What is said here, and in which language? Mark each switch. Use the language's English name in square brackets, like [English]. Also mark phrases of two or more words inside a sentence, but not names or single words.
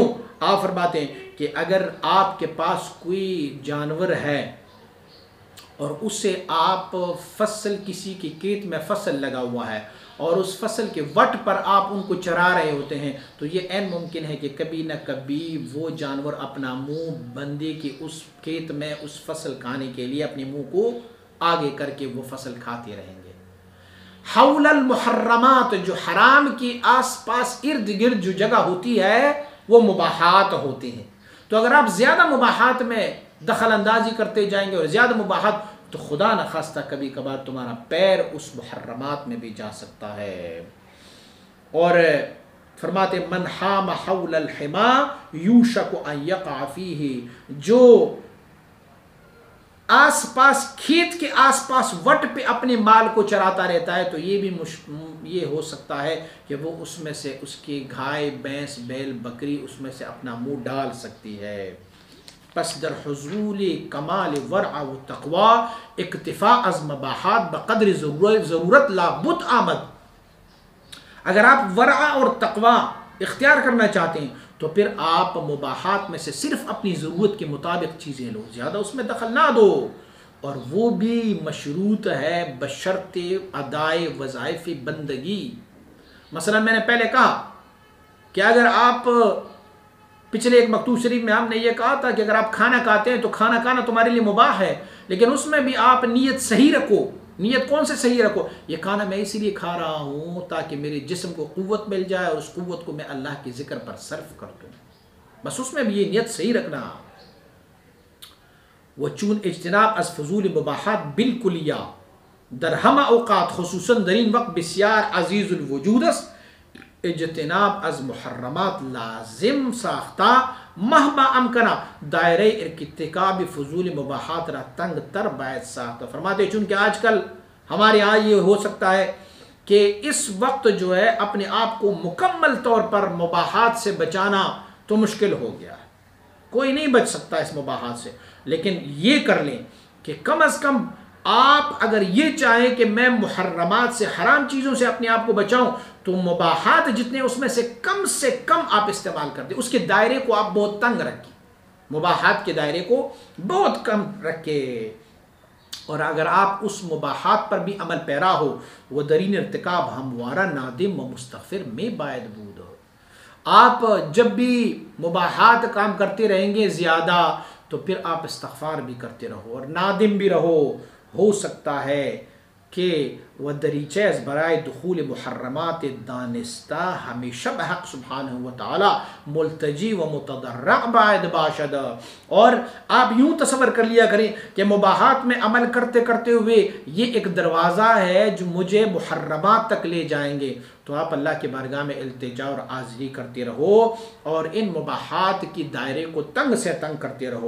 [Urdu] آپ فرماتے ہیں کہ اگر آپ کے پاس کوئی جانور ہے اور اسے آپ فصل، کسی کی کھیت میں فصل لگا ہوا ہے اور اس فصل کے وٹ پر آپ ان کو چرا رہے ہوتے ہیں، تو یہ عین ممکن ہے کہ کبھی نہ کبھی وہ جانور اپنا منہ بندے کے اس کھیت میں اس فصل کھانے کے لیے اپنے منہ کو آگے کر کے وہ فصل کھاتے رہیں گے۔ [Arabic] حول المحرمات، [Urdu] جو حرام کی آس پاس ارد گرد جو جگہ ہوتی ہے وہ مباحات ہوتے ہیں۔ تو اگر آپ زیادہ مباحات میں دخل اندازی کرتے جائیں گے اور زیادہ مباحات، تو خدا نخواستہ کبھی کبھار تمہارا پیر اس محرمات میں بھی جا سکتا ہے۔ اور فرماتے [Arabic] من حام حول الحما یوشک ان یقع فیہ، [Urdu] جو آس پاس کھیت کے آس پاس وٹ پہ اپنے مال کو چراتا رہتا ہے، تو یہ بھی یہ ہو سکتا ہے کہ وہ اس میں سے اس کی گائے، بھینس، بیل، بکری اس میں سے اپنا منہ ڈال سکتی ہے۔ [Persian] پس در حضول کمال ورع و تقوی اکتفاء از مباحات بقدر ضرورت لا بد آمد۔ [Urdu] اگر آپ ورع اور تقوی اختیار کرنا چاہتے ہیں تو پھر آپ مباحات میں سے صرف اپنی ضرورت کے مطابق چیزیں لو، زیادہ اس میں دخل نہ دو، اور وہ بھی مشروط ہے [Persian] بشرط ادائے وظائف بندگی۔ [Urdu] مثلا میں نے پہلے کہا کہ اگر آپ پچھلے ایک مکتوب شریف میں ہم نے یہ کہا تھا کہ اگر آپ کھانا کھاتے ہیں تو کھانا کھانا تمہارے لیے مباح ہے، لیکن اس میں بھی آپ نیت صحیح رکھو۔ نیت کون سے صحیح رکھو؟ یہ کھانا میں اسی لیے کھا رہا ہوں تاکہ میرے جسم کو قوت مل جائے اور اس قوت کو میں اللہ کے ذکر پر صرف کر دوں، بس اس میں بھی یہ نیت صحیح رکھنا۔ [Persian] وہ چون اجتناب از فضول مباحات بالکلیہ در ہمہ اوقات خصوصاً درین وقت بسیار عزیز الوجود است، اجتناب از محرمات لازم ساختہ مہما امکنہ دائرہ ارتکاب فضول مباحات را تنگ تر باید ساختہ۔ [Urdu] فرماتے چونکہ آج کل ہمارے یہاں یہ ہو سکتا ہے کہ اس وقت جو ہے اپنے آپ کو مکمل طور پر مباحات سے بچانا تو مشکل ہو گیا ہے، کوئی نہیں بچ سکتا اس مباحات سے، لیکن یہ کر لیں کہ کم از کم آپ اگر یہ چاہیں کہ میں محرمات سے، حرام چیزوں سے اپنے آپ کو بچاؤں، تو مباحات جتنے اس میں سے کم آپ استعمال کر دیں، اس کے دائرے کو آپ بہت تنگ رکھیں، مباحات کے دائرے کو بہت کم رکھیں۔ اور اگر آپ اس مباحات پر بھی عمل پیرا ہو، [Persian] وہ درین ارتکاب ہموارہ نادم و مستغفر میں باید بود۔ [Urdu] آپ جب بھی مباحات کام کرتے رہیں گے زیادہ، تو پھر آپ استغفار بھی کرتے رہو اور نادم بھی رہو۔ ہو سکتا ہے کہ وہ [Persian] دریچہ از برائے دخول محرمات دانستہ ہمیشہ بحق سبحانہ و تعالی ملتجی و متضرع باید باشد۔ [Urdu] اور آپ یوں تصور کر لیا کریں کہ مباحات میں عمل کرتے کرتے ہوئے یہ ایک دروازہ ہے جو مجھے محرمات تک لے جائیں گے، تو آپ اللہ کے بارگاہ میں التجا اور عاجزی کرتے رہو اور ان مباحات کی دائرے کو تنگ سے تنگ کرتے رہو۔